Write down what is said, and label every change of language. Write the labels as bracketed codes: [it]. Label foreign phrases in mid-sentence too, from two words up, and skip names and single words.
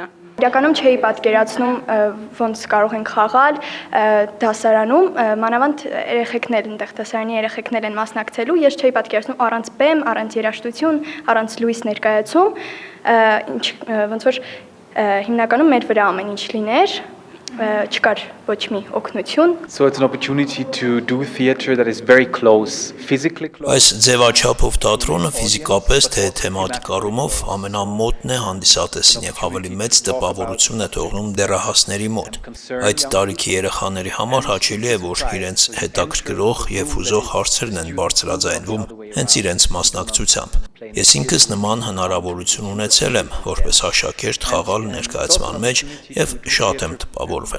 [hy] Իրականում չէի պատկերացնում, ոնց կարող ենք խաղալ դասարանում, մանավանդ երեխեքներ այնտեղ դասարանի երեխեքներ են մասնակցելու, ես չէի պատկերացնում առանց բեմ, առանց երաժշտություն, առանց լույս ներկայացում, ոնց որ հիմնականում մեր վրա ամեն ինչ լիներ, չկար ոչ մի օգնություն. [en] So it's an opportunity to do theater that is very close, physically close. [hy] Այս ձևաչափով թատրոնը ֆիզիկապես թե թեմատիկ առումով ամենամոտն է հանդիսատեսին եւ ավելի մեծ տպավորություն է թողնում դեռահասների մոտ։ Այդ տարիքի երեխաների համար հաճելի է, որ իրենց հետաքրքրող եւ հուզող հարցերն են բարձրաձայնվում հենց իրենց մասնակցությամբ։ Ես ինքս նման հնարավորություն ունեցել եմ որպես աշակերտ խաղալ ներկայացման մեջ եւ շատ եմ տպավորվել։